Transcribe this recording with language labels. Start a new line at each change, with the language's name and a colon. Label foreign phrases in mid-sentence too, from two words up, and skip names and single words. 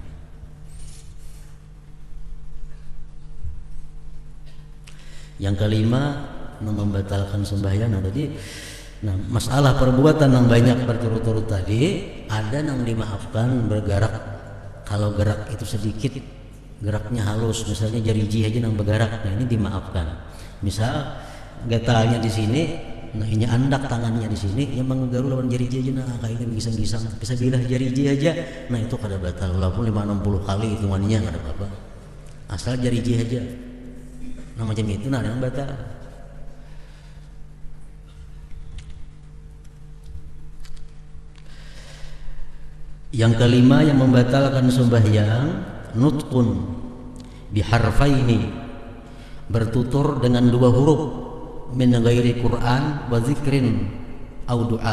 Indonesian: Yang kelima membatalkan sembahyang tadi. Nah, masalah perbuatan yang banyak berturut-turut tadi, ada yang dimaafkan bergerak. Kalau gerak itu sedikit, geraknya halus, misalnya jari aja yang bergerak, nah ini dimaafkan.
Banjar: Misal gatalnya di sini, nah ini andak tangannya di sini, yang menggaru lawan jari aja, nah kayak ini gisang-gisang, bisa bilah jari aja, nah itu kada batal. Walaupun 560 kali hitungannya kada apa-apa, asal jari aja.
Indonesian: Nah macam itu, nah yang batal. Yang kelima yang membatalkan sembahyang,
Arabic: نطق بحرفين,
Indonesian: bertutur dengan dua huruf,
Arabic: من غير قرآن وذكر أو دعاء.